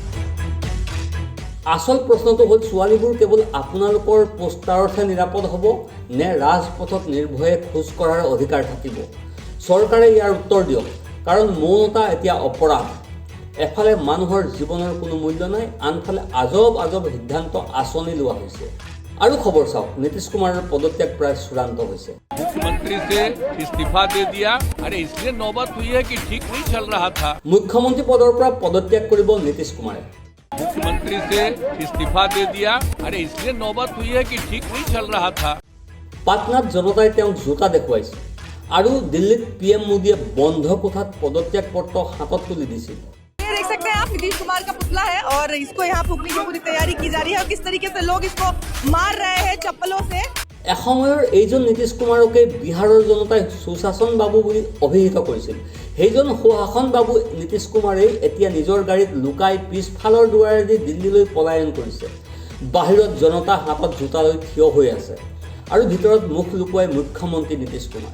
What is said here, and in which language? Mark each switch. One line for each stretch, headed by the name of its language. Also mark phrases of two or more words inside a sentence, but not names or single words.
Assamese: আচল প্ৰশ্নটো হ'ল, ছোৱালীবোৰ কেৱল আপোনালোকৰ পোষ্টাৰতহে নিৰাপদ হ'ব, নে ৰাজপথত নিৰ্ভয়ে খোজ কঢ়াৰ অধিকাৰ থাকিব? চৰকাৰে ইয়াৰ উত্তৰ দিয়ক, কাৰণ মৌনতা এতিয়া অপৰাধ। এফালে মানুহৰ জীৱনৰ কোনো মূল্য নাই, আনফালে আজব আজব সিদ্ধান্ত, আঁচনি লোৱা হৈছে। আৰু খবৰ চাওক, নীতিশ কুমাৰৰ পদত্যাগ প্ৰায় চূড়ান্ত হৈছে।
Hindi: मुख्यमंत्री से इस्तीफा दे दिया। अरे इसलिए नौबत हुई है कि ठीक नहीं चल रहा था।
Assamese: মুখ্যমন্ত্ৰী পদৰ পৰা পদত্যাগ কৰিব নীতিশ কুমাৰে।
Hindi: मुख्यमंत्री से इस्तीफा दे दिया। अरे इसलिए नौबत हुई है कि ठीक नहीं चल रहा था।
Assamese: পাটনাত জনতাই তেওঁক জোতা দেখুৱাইছে, আৰু দিল্লীত PM মোদীয়ে বন্ধ কোঠাত পদত্যাগ পত্ৰ হাতত তুলি দিছিল।
Hindi: देख सकते हैं आप, नीतीश कुमार का पुतला है और इसको यहाँ फूकने की पूरी तैयारी की जा रही है, और किस तरीके से लोग इसको मार रहे हैं चप्पलों से।
Assamese: এসময়ৰ এইজন নীতিশ কুমাৰকে বিহাৰৰ জনতাই সুশাসন বাবু বুলি অভিহিত কৰিছিল। সেইজন সুশাসন বাবু নীতিশ কুমাৰেই এতিয়া নিজৰ গাড়ীত লুকাই পিছফালৰ দুৱাৰেদি দিল্লীলৈ পলায়ন কৰিছে। বাহিৰত জনতা হাতত জোতা লৈ থিয় হৈ আছে, আৰু ভিতৰত মুখ লুকুৱাই মুখ্যমন্ত্ৰী নীতিশ কুমাৰ।